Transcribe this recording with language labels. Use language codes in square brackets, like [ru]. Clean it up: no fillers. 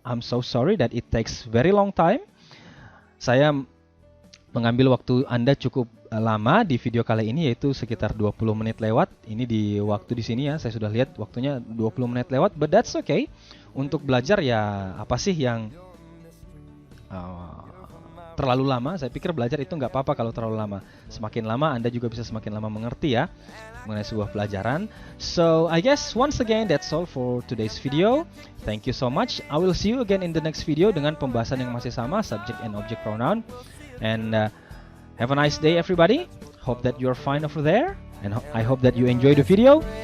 [en] I'm so sorry that it takes very long time. [id] Saya mengambil waktu Anda cukup lama di video kali ini, yaitu sekitar 20 menit lewat. Ini di waktu di sini ya, saya sudah lihat waktunya 20 menit lewat, [en] but that's okay. [id] Untuk belajar ya, apa sih yang terlalu lama? Saya pikir belajar itu nggak apa-apa kalau terlalu lama. Semakin lama Anda juga bisa semakin lama mengerti ya mengenai sebuah pelajaran. [en] So I guess once again that's all for today's video. Thank you so much. I will see you again in the next video [id] dengan pembahasan yang masih sama, [en] subject and object pronoun. And have a nice day everybody. Hope that you're fine over there, and I hope that you enjoy the video.